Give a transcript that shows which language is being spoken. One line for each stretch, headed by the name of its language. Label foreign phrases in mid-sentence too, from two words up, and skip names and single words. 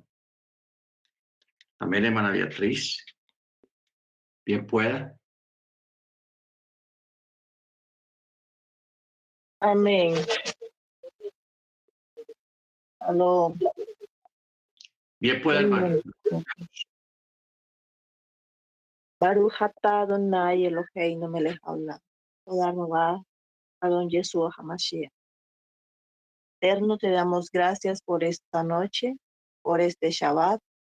Spanish: Amén, hermana Beatriz. Bien pueda. Amén. Aló. Bien pueda, hermano.
Hebrew: ברוך אתה אדוני אלוהינו מלך העולם. תודה Jehová, אדון ישוע המשיח.
Spanish: Eterno, te damos gracias por esta noche, por este Shabbat,